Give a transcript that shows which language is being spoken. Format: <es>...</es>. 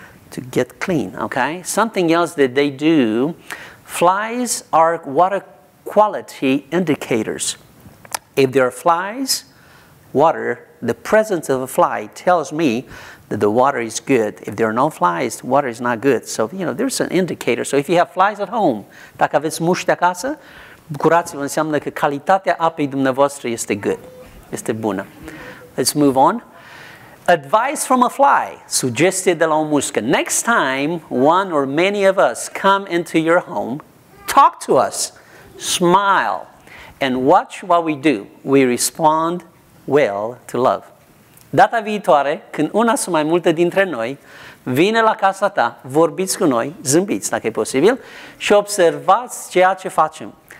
<en>To get clean, okay? Something else that they do, flies are water quality indicators. If there are flies, water, the presence of a fly tells me that the water is good. If there are no flies, water is not good. So, you know, there's an indicator. So if you have flies at home,</en> <ro>dacă aveți mușchi de acasă, bucurați-vă, înseamnă că calitatea apei dumneavoastră este good. Este bună.</ro> <en>Let's move on. Advice from a fly,</en> <ro>sugestie de la o muscă.</ro> <en>Next time one or many of us come into your home, talk to us, smile, and watch what we do. We respond well to love.</en> <ro>Data viitoare, când una sau mai multe dintre noi vine la casa ta, vorbiți cu noi, zâmbiți dacă e posibil, și observați ceea ce facem.</ro>